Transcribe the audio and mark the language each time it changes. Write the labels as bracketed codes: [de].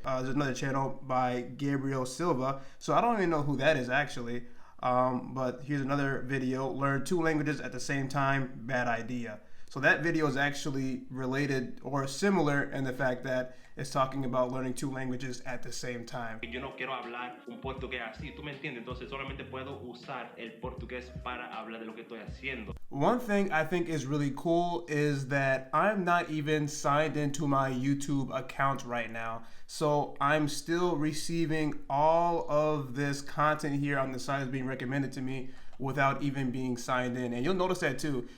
[en] There's another channel by Gabriel Silva. So I don't even know who that is actually. But here's another video, learn 2 languages at the same time, bad idea. So that video is actually related or similar in the fact that it's talking about learning 2 languages at the same time. [es] Yo no quiero hablar un portugués así, ¿tú me entiendes? Entonces solamente puedo usar el portugués para hablar de lo que estoy haciendo. [en] One thing I think is really cool is that I'm not even signed into my YouTube account right now. So I'm still receiving all of this content here on the side that's being recommended to me without even being signed in. And you'll notice that too.